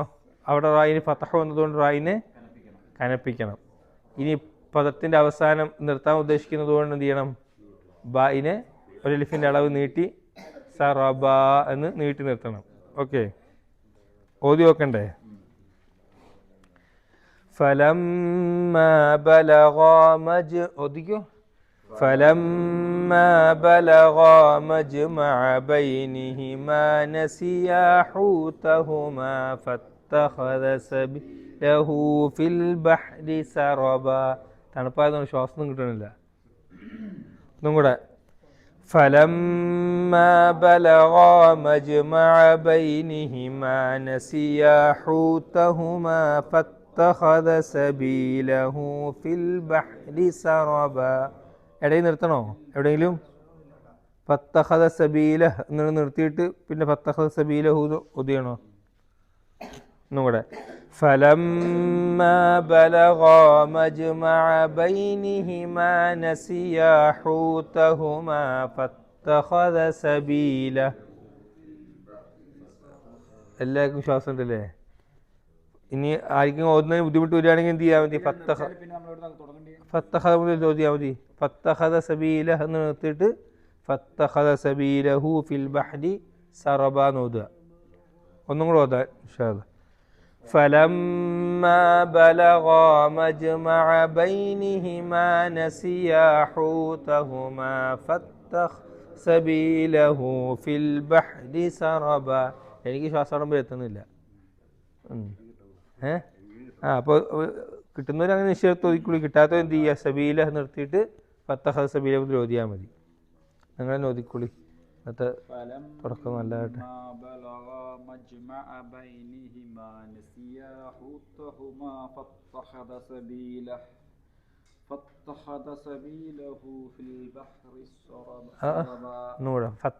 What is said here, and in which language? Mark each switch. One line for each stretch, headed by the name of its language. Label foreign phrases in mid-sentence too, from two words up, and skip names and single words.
Malayalam: അവിടെ റായിന് ഫതഹ് വന്നതുകൊണ്ട് റായിനെ കനപ്പിക്കണം. ഇനി പദത്തിൻ്റെ അവസാനം നിർത്താൻ ഉദ്ദേശിക്കുന്നത് കൊണ്ട് എന്ത് ചെയ്യണം? ബായിനെ ഒരു എലിഫിൻ്റെ അളവ് നീട്ടി സറബ എന്ന് നീട്ടി നിർത്തണം. ഓക്കെ, ഓതി നോക്കണ്ടേ?
Arabic: فلما بلغا مجمع بينهما نسيا حوتهما فاتخذ سبيله في البحر سربا.
Malayalam: തണുപ്പായതുകൊണ്ട് ശ്വാസം കിട്ടണില്ല. ഒന്നും കൂടെ.
Arabic: فلما بلغا مجمع بينهما نسيا حوتهما فاتخذ سبيله في البحر سربا.
Malayalam: ഇടയിൽ നിർത്തണോ എവിടെയെങ്കിലും?
Arabic: فاتخذ سبيل
Malayalam: എന്ന് നിർത്തിയിട്ട് പിന്നെ
Arabic: فاتخذ سبيله
Malayalam: ഒതിയണോ? ഒന്നും കൂടെ.
Arabic: فلما بلغا مجمع بينهما نسيا حوتهما فاتخذ سبيله.
Malayalam: എല്ലാവർക്കും ശ്വാസം ഉണ്ടല്ലേ? ഇനി ആർക്കും ഓതുന്നതിന് ബുദ്ധിമുട്ട് വരികയാണെങ്കിൽ എന്ത് ചെയ്യാൻ മതി?
Arabic: فاتخذ
Malayalam: മുതൽ ഓതിയാൽ മതി.
Arabic: فاتخذ سبيل
Malayalam: എന്ന് നിർത്തിയിട്ട്
Arabic: فاتخذ سبيله في البحر سربا
Malayalam: എന്ന് ഓതുക. ഒന്നും കൂടെ ഓതാൻ
Arabic: إن شاء الله. فلما بلغا مجمع بينهما نسيا حوتهما فاتخذ سبيله في البحر سربا.
Malayalam: എനിക്ക് ശ്വാസം എത്തുന്നില്ല. അപ്പോൾ കിട്ടുന്നവർ അങ്ങനെ നിശ്ചയത്ത് ഒതുക്കുള്ളൂ, കിട്ടാത്തവർ എന്ത് ചെയ്യുക? സബീല നിർത്തിയിട്ട്
Arabic: فاتخذ سبيل
Malayalam: മുതൽ ഓതിയാൽ മതി. നിങ്ങൾ തന്നെ ഒതുക്കുള്ളി. അന്നത്തെ തുടക്കം നല്ലതായിട്ട്. ഒന്നുകൂടെ.